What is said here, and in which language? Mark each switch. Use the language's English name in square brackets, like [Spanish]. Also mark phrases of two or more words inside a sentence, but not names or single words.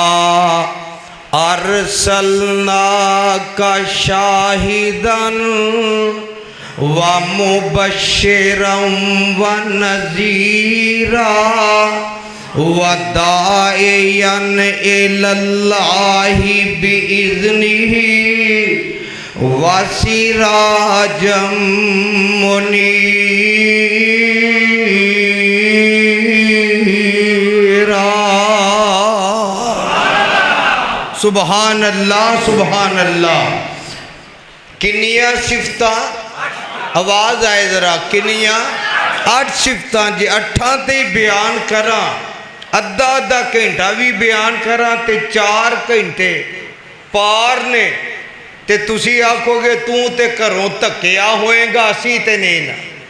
[Arabic] أرسلناك شاهدا ومبشرا ونذيرا وداعيا إلى الله بإذنه وسراجا منيرا. سبحان الله سبحان الله. [Punjabi] ਕਿੰਨੀਆਂ ਸਿਫ਼ਤਾਂ? ਆਵਾਜ਼ ਆਏ ਜ਼ਰਾ, ਕਿੰਨੀਆਂ? 8 ਸਿਫ਼ਤਾਂ। ਜੇ 8 ਤੇ ਬਿਆਨ ਕਰਾਂ, ਅੱਧਾ ਅੱਧਾ ਘੰਟਾ ਵੀ ਬਿਆਨ ਕਰਾਂ ਤੇ 4 ਘੰਟੇ ਪਾਰ ਨੇ, ਤੇ ਤੁਸੀਂ ਆਖੋਗੇ ਤੂੰ ਤੇ ਘਰੋਂ ਧੱਕਿਆ ਹੋਏਗਾ, ਅਸੀਂ ਤੇ ਨਹੀਂ ਨਾ।